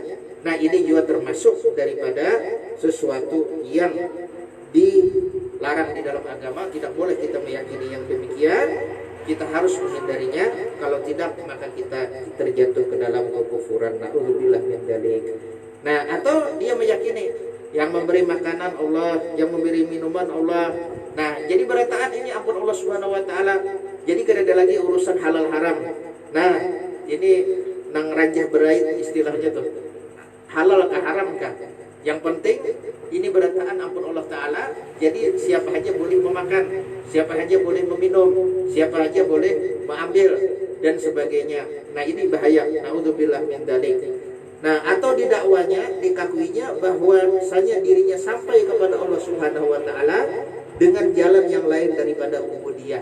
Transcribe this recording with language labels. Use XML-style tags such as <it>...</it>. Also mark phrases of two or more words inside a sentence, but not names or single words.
<bjn>Nah, ini juga termasuk daripada sesuatu yang dilarang di dalam agama. Tidak boleh kita meyakini yang demikian. Kita harus menghindarinya. Kalau tidak, maka kita terjatuh ke dalam kekufuran.</bjn> <ar>نعوذ بالله من ذلك.</ar> <bjn>Nah, atau dia meyakini yang memberi makanan Allah, yang memberi minuman Allah. Nah, jadi berataan ini ampun Allah</bjn> <ar>سبحانه وتعالى.</ar> <bjn>Jadi kada ada lagi urusan halal haram. Nah, ini nang ranjah berait istilahnya tuh. Halal kah haram kah? Yang penting ini berataan ampun Allah taala. Jadi siapa aja boleh memakan, siapa aja boleh meminum, siapa aja boleh mengambil dan sebagainya. Nah, ini bahaya.</bjn> <ar>نعوذ بالله من ذلك.</ar> <bjn>Nah, atau di dakwanya dikakuinya bahwasanya dirinya sampai kepada Allah</bjn> <ar>سبحانه وتعالى</ar> <bjn>dengan jalan yang lain daripada ubudiyah.</bjn>